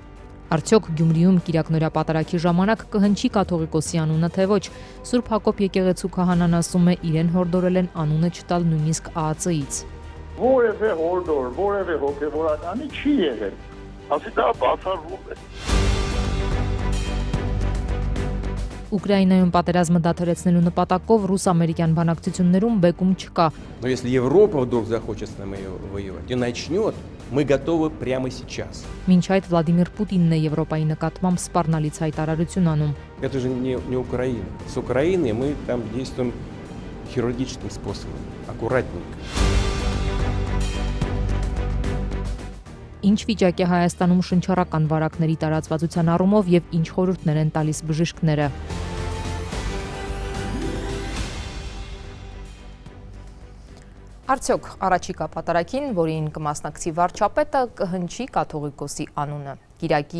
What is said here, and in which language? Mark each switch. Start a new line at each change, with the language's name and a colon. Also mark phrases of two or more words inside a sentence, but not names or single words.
Armenian: Արդյոք Գյումրիում Կիրակնորյա պատարագի ժամանակ կհնչի կաթողիկոսի անունը թե ոչ։ Սուրբ Հակոբ եկեղեցու քահանան ասում է, իրեն հորդորել են անունը չտալ նույնիսկ ԱԱՑ-ից։ Որևէ հորդոր, որևէ հոգևորականի չի եղել։ Ասի դա բացառվում է։ Ուկրաինայում պատերազմը դադարեցնելու նպատակով ռուս-ամերիկյան բանակցություններում բեկում չկա։
Russian: Но если Европа вдруг захочет с нами воевать и начнет, мы готовы прямо сейчас.
Armenian: Մինչ այդ Վլադիմիր Պուտինն է Եվրոպայի նկատմամբ սպառնալից հայտարարություն անում։
Russian: Это же не Украина. С Украиной мы там действуем хирургическим способом, аккуратненько.
Armenian: Ինչ վիճակ է Հայաստանում շնչառական վարակների տարածվածության առումով եւ ինչ խորհուրդներ են տալիս բժիշկները։ Արդյոք առաջիկա պատարագին, որին կմասնակցի վարչապետը, կհնչի կաթողիկոսի անունը։ Կիրակի